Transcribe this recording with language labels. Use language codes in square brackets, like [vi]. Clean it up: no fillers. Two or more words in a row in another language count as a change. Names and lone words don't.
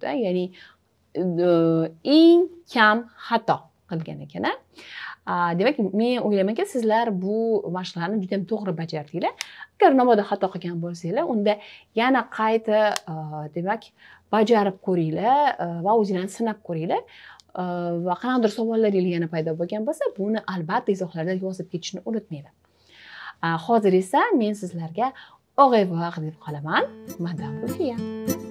[uz] Ya'ni eng kam xato qilgan ekan. Demak, men o'ylaymanki, sizlar bu mashqlarni juda ham to'g'ri bajardinglar. Agar namoda xato qilgan bo'lsanglar, unda yana qayta demak bajarib ko'ringlar va o'zinglarni sinab ko'ringlar. Va qanaqadir savollaringiz yana paydo bo'lgan bo'lsa, buni albatta izohlarda yozib ketishni unutmanglar. Hozir esa men sizlarga [fr] au revoir [uz] deb qolaman. Madame Lucia.